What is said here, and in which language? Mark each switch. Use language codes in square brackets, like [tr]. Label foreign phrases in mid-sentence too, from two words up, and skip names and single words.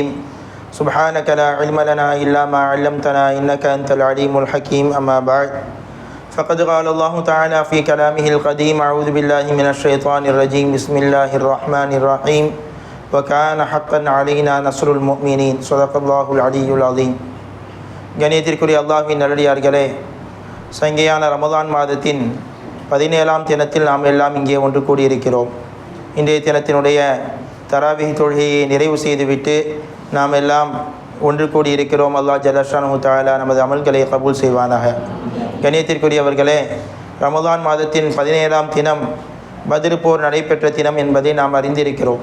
[ar] سبحانك لا علم لنا إلا ما علمتنا إنك أنت العليم الحكيم. أما بعد فقد قال الله تعالى في كلامه القديم: أعوذ بالله من الشيطان الرجيم. بسم الله الرحمن الرحيم. وكان حقا علينا نصر المؤمنين. صدق الله العلي العظيم. [ta] கணியத்திற்குரிய அல்லாஹ்வின் நல்லடியார்களே, சங்கையான ரமதான் மாதத்தின் 17ஆம் தினத்தில் நாம் எல்லாம் இங்கே ஒன்று கூடியிருக்கிறோம். இன்றைய தினத்தினுடைய தராவிஹ் தொழுகையை நிறைவு செய்துவிட்டு நாம் எல்லாம் ஒன்று கூடியிருக்கிறோம். [ar] الله جل شأنه تعالى [ta] நமது அமல்களை கபூல் செய்வானாக. கணியத்திற்குரியவர்களே, ரமதான் மாதத்தின் 17ஆம் தினம் பத்ர் போர் நடைபெற்ற தினம் என்பதை நாம் அறிந்திருக்கிறோம்.